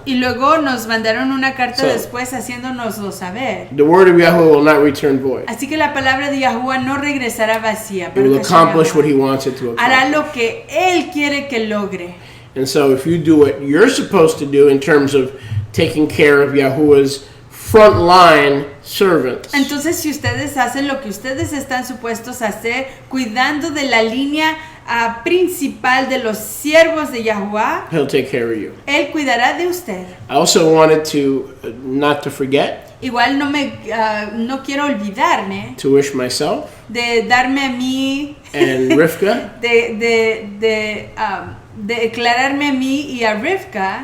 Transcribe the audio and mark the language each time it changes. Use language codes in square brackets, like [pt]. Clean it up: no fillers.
[es] Y luego nos mandaron una carta [en] So, [es] después haciéndonoslo saber. [en] The word of Yahweh will not return void. [es] Así que la palabra de Yahuwah no regresará vacía. [en] It will [he] Baruch Hashem [en] accomplish [he] Yahuwah. [en] what he wants it to [es] Hará [en] accomplish. [es] lo que Él quiere que logre. [en] And so if you do what you're supposed to do in terms of taking care of Yahuwah's frontline servants, [es] Entonces, si ustedes hacen lo que ustedes están supuestos a hacer, cuidando de la línea principal de los siervos de Yahuwah, [en] he'll take care of you. [es] Él cuidará de usted. [en] I also wanted to, not to forget, [es] Igual no quiero olvidarme [en] to wish myself [es] de darme a mí, [en] and Rivka [es] de declararme a mí y a Rivka